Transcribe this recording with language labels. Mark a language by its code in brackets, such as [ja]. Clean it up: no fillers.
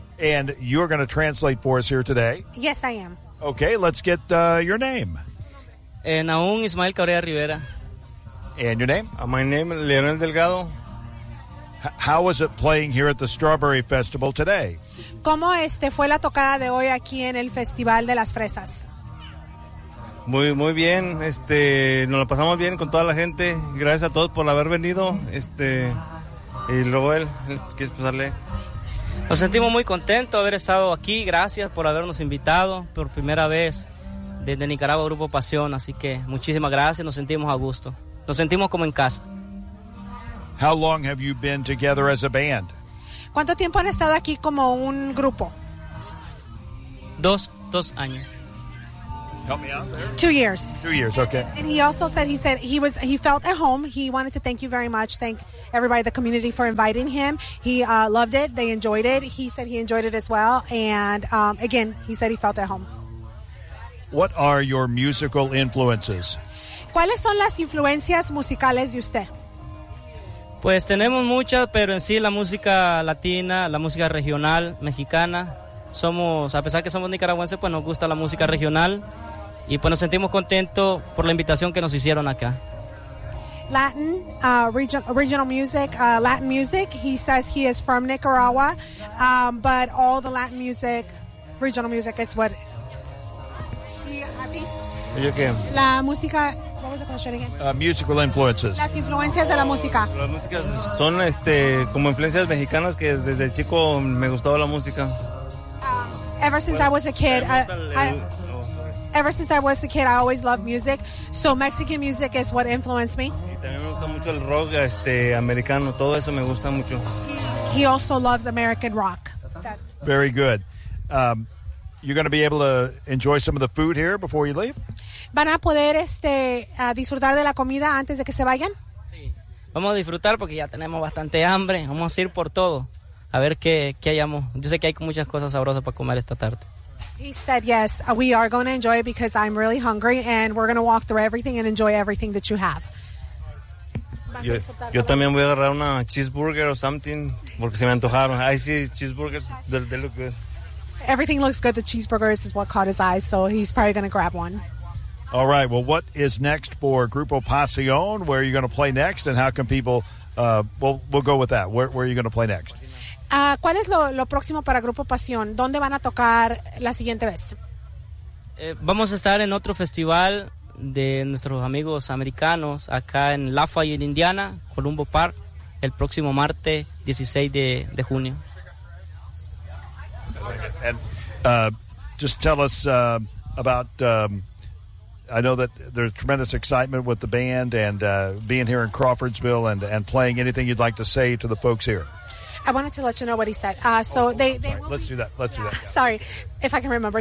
[en] And you're going to translate for us here today? Yes, I am. Okay, let's get your name. Naun Ismael Cabrera Rivera. And your name? My name is Leonel Delgado. How was it playing here at the Strawberry Festival today? [es] ¿Cómo fue la tocada de hoy aquí en el Festival de las Fresas? Muy bien, nos lo pasamos bien con toda la gente. Gracias a todos por haber venido, y luego él, ¿qué es pasarle? Nos sentimos muy contentos de haber estado aquí. Gracias por habernos invitado por primera vez desde Nicaragua, Grupo Pasión. Así que muchísimas gracias, nos sentimos a gusto. Nos sentimos como en casa. [en] How long have you been together as a band? [es] ¿Cuánto tiempo han estado aquí como un grupo? Dos años. [en] Help me out there. 2 years. 2 years, okay. And he also said he felt at home. He wanted to thank you very much. Thank everybody, the community, for inviting him. He loved it. They enjoyed it. He said he enjoyed it as well. And again, he said he felt at home. What are your musical influences? [es] ¿Cuáles son las influencias musicales de usted? Pues tenemos muchas, pero en sí la música latina, la música regional, mexicana. Somos, a pesar que somos nicaragüenses, pues nos gusta la música regional. Y pues nos sentimos contentos por la invitación que nos hicieron acá. [en] Latin, regional music, Latin music. He says he is from Nicaragua, but all the Latin music, regional music is what... [es] ¿Y qué? La música... [en] What was the question again? Musical influences. [es] Las influencias de la música. Las músicas son como influencias mexicanas que desde chico me gustaba la música. [en] Ever since I was a kid, I always loved music. So Mexican music is what influenced me. [es] Y también me gusta mucho el rock americano. Todo eso me gusta mucho. [en] He also loves American rock. Very good. You're going to be able to enjoy some of the food here before you leave? [es] ¿Van a poder disfrutar de la comida antes de que se vayan? Sí. Vamos a disfrutar porque ya tenemos bastante hambre. Vamos a ir por todo. A ver qué hayamos. Yo sé que hay muchas cosas sabrosas para comer esta tarde. [en] He said, yes, we are going to enjoy it because I'm really hungry and we're going to walk through everything and enjoy everything that you have. [es] Yo también voy a agarrar una cheeseburger o something porque se me antojaron. [en] I see cheeseburgers. They look good. Everything looks good. The cheeseburgers is what caught his eye, so he's probably going to grab one. All right. Well, what is next for Grupo Pasión? Where are you going to play next, and how can people... we'll go with that. Where are you going to play next? [es] ¿Cuál es lo próximo para Grupo Pasión? ¿Dónde van a tocar la siguiente vez? Vamos a estar en otro festival de nuestros amigos americanos acá en Lafayette, Indiana, Columbo Park, el próximo martes 16 de junio. [en] And just tell us about, I know that there's tremendous excitement with the band and being here in Crawfordsville and playing. Anything you'd like to say to the folks here? I wanted to let you know what he said. Let's do that. Sorry, if I can remember.